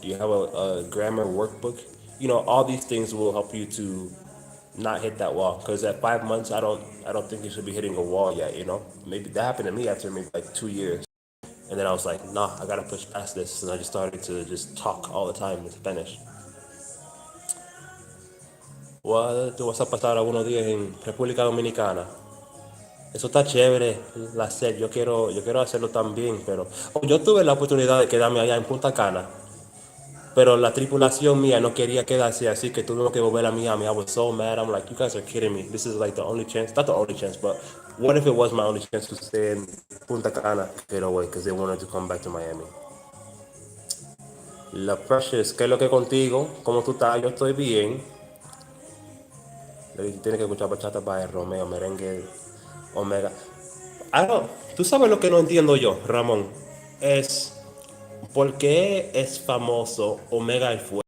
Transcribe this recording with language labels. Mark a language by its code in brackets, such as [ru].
[en] Do you have a grammar workbook? All these things will help you to not hit that wall. Because at 5 months, I don't think you should be hitting a wall yet. Maybe that happened to me after maybe like 2 years, and then I was like, nah, I gotta push past this, and I just started to just talk all the time in Spanish. [es] Tú vas a pasar algunos días en República Dominicana. Eso está chévere, la sed. Yo quiero hacerlo también, pero yo tuve la oportunidad de quedarme allá en Punta Cana, pero la tripulación mía no quería quedarse, así que tuvimos que volver a Miami. [en] I was so mad. I'm like, you guys are kidding me. This is like the only chance, not the only chance, but what if it was my only chance to stay in Punta Cana, get away, because they wanted to come back to Miami. [es] La Precious, ¿qué es lo que contigo? ¿Cómo tú estás? Yo estoy bien. Tienes que escuchar bachata by Romeo, merengue, Omega. Tú sabes lo que no entiendo yo, Ramón. Es por qué es famoso Omega el Fuego.